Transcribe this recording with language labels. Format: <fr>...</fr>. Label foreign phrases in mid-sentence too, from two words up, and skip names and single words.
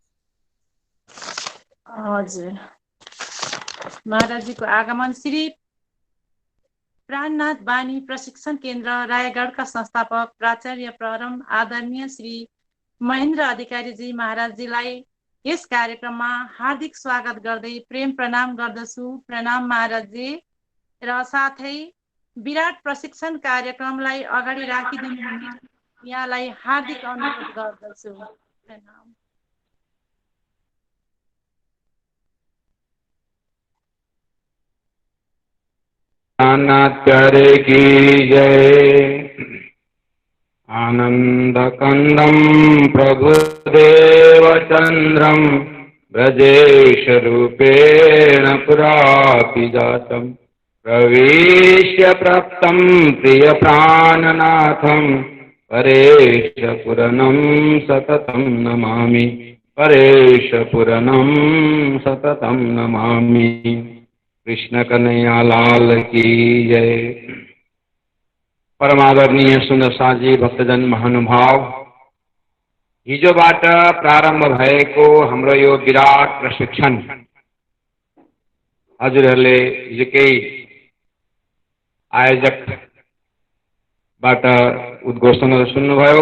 <ne>हजुर, महाराजजीको आगमन श्री प्राणनाथ वाणी प्रशिक्षण केन्द्र रायगढका संस्थापक प्राचार्य परम आदरणीय श्री महेन्द्र अधिकारीजी महाराजजीलाई यस कार्यक्रममा हार्दिक स्वागत गर्दै प्रेम प्रणाम गर्दछु। प्रणाम महाराजजी। र साथै विराट प्रशिक्षण कार्यक्रमलाई अगाडि राखिदिनु हुन यहाँलाई हार्दिक अनुरोध गर्दछु। प्रणाम।</ne> <hi>प्राणनाथ प्यारे की जय।</hi> <sa>आनंद कंदम प्रभुदेव चंद्रम ब्रजेश रूपेण पुरापि जातम प्रवेश्य प्राप्तं प्रिय प्राणनाथं परेश पुरनं सततं नमामि। परेश पुरनं सततं नमामि।</sa> <hi>कृष्ण कन्हैया लाल की जय।</hi> <ne>परमादरणीय सुंदर साजी भक्तजन महानुभाव, हिजोबाट प्रारम्भ भएको हाम्रो यो विराट प्रशिक्षण हजुरहरूले हिजो केही आयोजकबाट उद्घोषणहरू सुन्नुभयो।</ne>